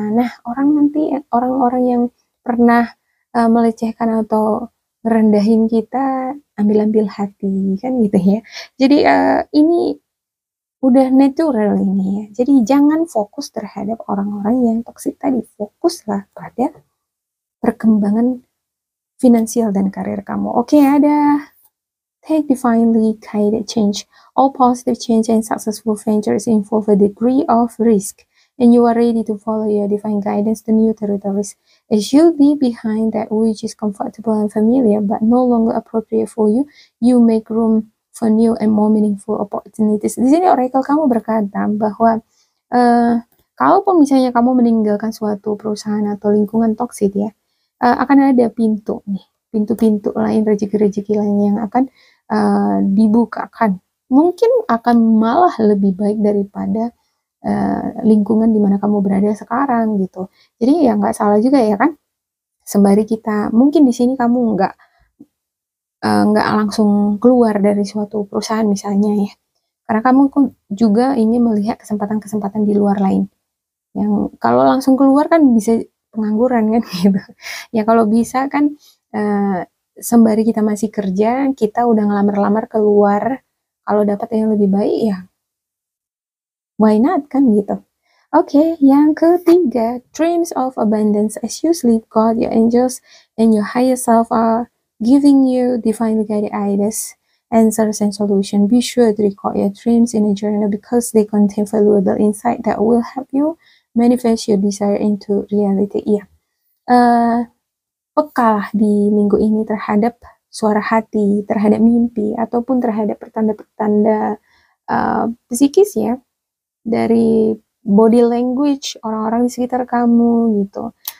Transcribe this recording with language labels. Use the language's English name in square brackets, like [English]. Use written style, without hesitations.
[Indonesian] Nah, orang-orang yang pernah melecehkan atau merendahin kita, ambil-ambil hati kan gitu ya. Jadi ini udah natural ini ya. Jadi jangan fokus terhadap orang-orang yang toksik tadi. Fokuslah pada perkembangan finansial dan karir kamu. Oke, ada [English] take divinely guided change. All positive change and successful ventures involve a degree of risk. and you are ready to follow your divine guidance to new territories. As you leave behind that which is comfortable and familiar but no longer appropriate for you, you make room for new and more meaningful opportunities. [Indonesian] Di sini oracle kamu berkata bahwa kalaupun misalnya kamu meninggalkan suatu perusahaan atau lingkungan toksik ya, akan ada pintu nih, pintu-pintu lain, rezeki-rezeki lain yang akan dibukakan. Mungkin akan malah lebih baik daripada lingkungan di mana kamu berada sekarang gitu. Jadi ya nggak salah juga ya kan, sembari kita mungkin di sini kamu nggak langsung keluar dari suatu perusahaan misalnya ya, karena kamu juga ingin melihat kesempatan-kesempatan di luar lain. Yang kalau langsung keluar kan bisa pengangguran kan gitu. Ya kalau bisa kan sembari kita masih kerja, kita udah ngelamar-lamar keluar, kalau dapat yang lebih baik ya [English] why not [Indonesian] kan gitu. Oke, yang ketiga, [English] dreams of abundance. As you sleep, God, your angels, and your higher self are giving you divinely guided ideas, answers, and solutions. Be sure to record your dreams in a journal because they contain valuable insight that will help you manifest your desire into reality. [Indonesian] Iya, pekalah di minggu ini terhadap suara hati, terhadap mimpi, ataupun terhadap pertanda-pertanda psikis ya, dari body language orang-orang di sekitar kamu gitu.